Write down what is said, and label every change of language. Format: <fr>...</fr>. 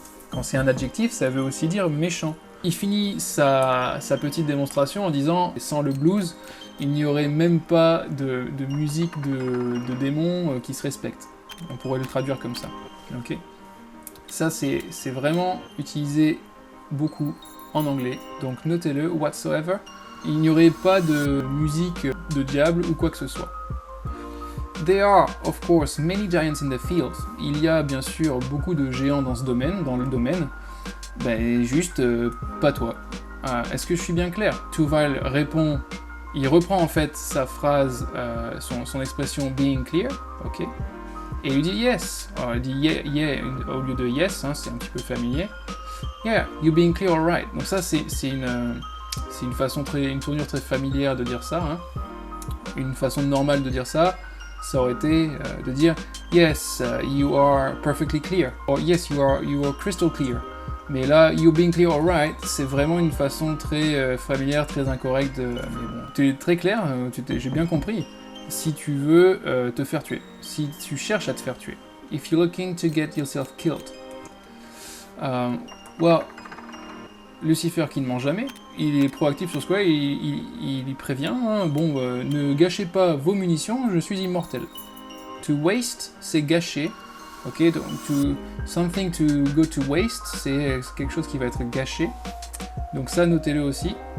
<fr>Quand c'est un adjectif, ça veut aussi dire méchant. Il finit sa petite démonstration en disant sans le blues, il n'y aurait même pas de musique de démons qui se respecte. On pourrait le traduire comme ça. Ok. Ça c'est vraiment utilisé beaucoup en anglais, donc notez-le, whatsoever. Il n'y aurait pas de musique de diable ou quoi que ce soit.</fr> <en>There are, of course, many giants in the field.</en> <fr>Il y a bien sûr beaucoup de géants dans le domaine. Juste pas toi. Est-ce que je suis bien clair? Tuval répond, il reprend en fait sa phrase, son expression being clear, ok? Et il dit yes. Alors il dit yeah au lieu de yes, c'est un petit peu familier.</fr> <en>Yeah, you being clear, alright.</en> <fr>Donc ça, c'est une façon une tournure très familière de dire ça. Une façon normale de dire ça aurait été de dire</fr> <en>yes, you are perfectly clear. Or yes, you are crystal clear.</en> <fr>Mais là,</fr> <en>you being clear, alright,</en> <fr>c'est vraiment une façon très familière, très incorrecte. Mais bon, tu es très clair, j'ai bien compris. Si tu veux te faire tuer, si tu cherches à te faire tuer.</fr> <en>If you're looking to get yourself killed.</en> <fr>Lucifer qui ne ment jamais, il est proactif sur ce quoi, il prévient, ne gâchez pas vos munitions, je suis immortel. To waste, c'est gâcher, ok, donc</fr> <en>something to go to waste,</en> <fr>c'est quelque chose qui va être gâché, donc ça notez-le aussi.</fr>